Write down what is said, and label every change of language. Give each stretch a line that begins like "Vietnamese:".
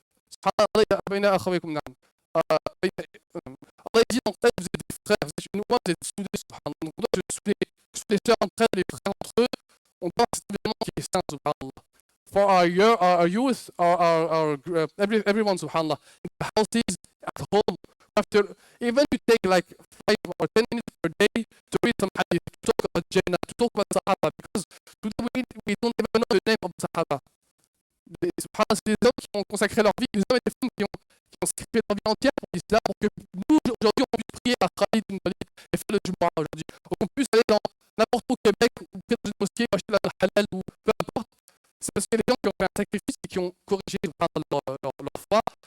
Arabic: سبحان الله بين أخويكم نعم.
French: Allah dit donc vous êtes des frères, vous êtes une voix, vous êtes soudés. Subhanallah. Donc on doit se souder. Les sœurs entre elles, les frères entre eux. On doit cet événement qui est saint.
Arabic: Subhanallah.
English: For our youth, everyone, subhanallah, in the houses, at home, after, even you take like 5 or 10 minutes per day to read some hadith, to talk about Jannah, to talk about Sahaba, because today we don't even know the name of Sahaba.
French: Subhanallah, c'est des hommes qui ont consacré leur vie, des hommes et des femmes qui ont sacrifié leur vie entière pour l'islam, pour que nous, aujourd'hui, on puisse prier à Khalid bin Walid et faire le Jumu'ah aujourd'hui. Pour qu'on puisse aller dans n'importe où au Québec, ou près dans une mosquée, acheter la halal ou peu importe. C'est parce que les gens qui ont fait un sacrifice et qui ont corrigé leur foi.